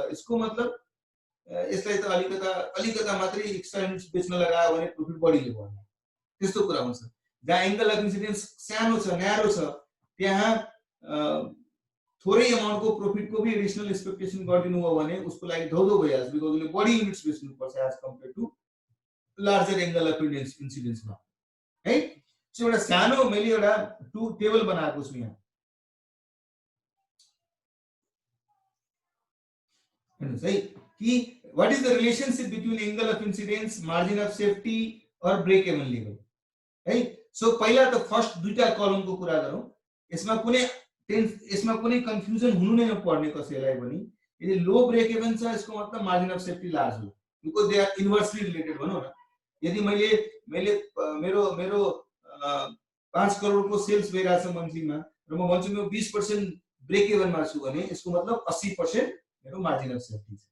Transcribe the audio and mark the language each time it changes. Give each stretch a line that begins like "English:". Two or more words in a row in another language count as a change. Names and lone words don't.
Nepali: यसको मतलब यसलाई त अलिकता मात्रै
English: extra units
Nepali: बेच्न लगायो भने प्रॉफिट बढीले बढ्छ त्यस्तो कुरा हुन्छ जहाँ
English: angle of incidence
Nepali: सानो छ न्यारो छ त्यहाँ थोरै अमाउन्टको प्रॉफिटको भी
English: additional expectation
Nepali: गरिदिनु हो भने उसको लागि धौधौ भइहाल्छ बिकज उसले बढी युनिट्स बेच्नु पर्छ
English: as compare to larger angle of incidence
Nepali: है सो एउटा सानो मैले एउटा टु टेबल बनाएको छु यहाँ हेर्नुस् है कि
English: what is the relationship between angle of incidence margin of safety और break even level
Nepali: है सो पहिला त फर्स्ट दुईटा कलमको कुरा गरौँ यसमा कुनै यसमा कुनै कन्फ्युजन हुनु नै नपर्ने कसैलाई पनि। यदि
English: low break even
Nepali: छ यसको मतलब
English: margin of safety large
Nepali: हो,
English: because they are inversely related
Nepali: भनौँ न। यदि मैले मैले मेरो मेरो 5 करोडको सेल्स भइरहेछ मन्थलीमा र म भन्छु म 20%
English: break even
Nepali: छु भने यसको मतलब 80% मेरो
English: margin of safety
Nepali: छ।